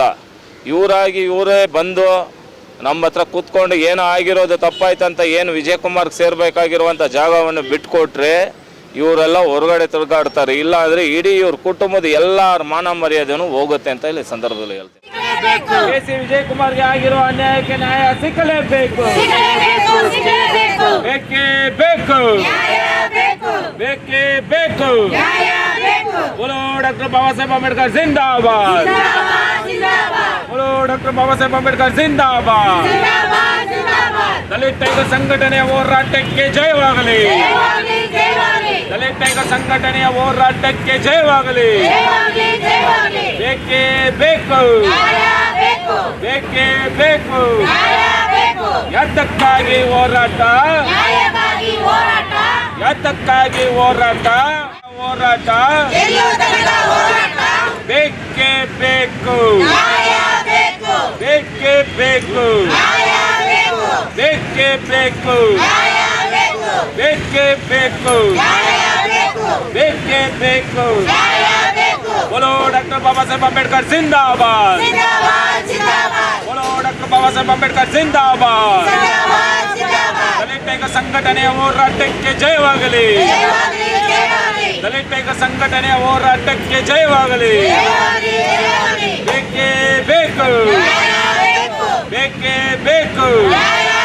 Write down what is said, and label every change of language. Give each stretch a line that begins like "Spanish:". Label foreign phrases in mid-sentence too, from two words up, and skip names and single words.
Kannada: ಇವರೇ ಬಂದು ನಮ್ಮ ಹತ್ರ ಕೂತ್ಕೊಂಡು ಏನೋ ಆಗಿರೋದು ತಪ್ಪಾಯ್ತಂತ ಏನು ವಿಜಯಕುಮಾರ್ಗೆ ಸೇರಬೇಕಾಗಿರುವಂಥ ಜಾಗವನ್ನು ಬಿಟ್ಕೊಟ್ರೆ ಇವರೆಲ್ಲ ಹೊರಗಡೆ ತಿರುಗಾಡ್ತಾರೆ. ಇಲ್ಲ ಅಂದರೆ ಇಡೀ ಇವ್ರ ಕುಟುಂಬದ ಎಲ್ಲರ ಮಾನ ಮರ್ಯಾದೆನೂ ಹೋಗುತ್ತೆ ಅಂತ ಇಲ್ಲಿ ಸಂದರ್ಭದಲ್ಲಿ ಹೇಳ್ತೀನಿ. ಕೆ.ಸಿ. ವಿಜಯಕುಮಾರ್ಗೆ ಆಗಿರೋ ಅನ್ಯಾಯಕ್ಕೆ ನ್ಯಾಯ ಸಿಕ್ಕಲೇಬೇಕು. ಬೇಕೇ ಬೇಕು, ಬೇಕೇ ಬೇಕು.
Hindi: बोलो डॉक्टर बाबा साहेब आंबेडकर जिंदाबाद, बोलो डॉक्टर बाबा साहेब आंबेडकर जिंदाबाद.
Kannada: ದಲಿತ ಸಂಘಟನೆಯ ಹೋರಾಟಕ್ಕೆ ಜಯವಾಗಲಿ, ದಲಿತ ಸಂಘಟನೆಯ ಹೋರಾಟಕ್ಕೆ ಜಯವಾಗಲಿ. ಬೇಕೇ ಬೇಕು, ಬೇಕೇ ಬೇಕು. ಯಾತಕ್ಕಾಗಿ ಹೋರಾಟ, ಯಾತಕ್ಕಾಗಿ ಹೋರಾಟ, ಹೋರಾಟ ಬೇಕೇ ಬೇಕು, ಬೇಕೇ ಬೇಕು, ಬೇಕೇ ಬೇಕು, ಬೇಕೇ ಬೇಕು, ಬೇಕೇ ಬೇಕು.
Hindi: बोलो डॉक्टर बाबा साहेब आंबेडकर जिंदाबाद, बोलो डॉक्टर बाबा साहेब आंबेडकर जिंदाबाद.
Kannada: ದಲಿತ ಸಂಘಟನೆಯ ಹೋರಾಟಕ್ಕೆ ಜಯವಾಗಲಿ, ದಲಿತ ಸಂಘಟನೆಯ ಹೋರಾಟಕ್ಕೆ ಜಯವಾಗಲಿ. ಬೇಕೇ ಬೇಕು, ಬೇಕೇ ಬೇಕು.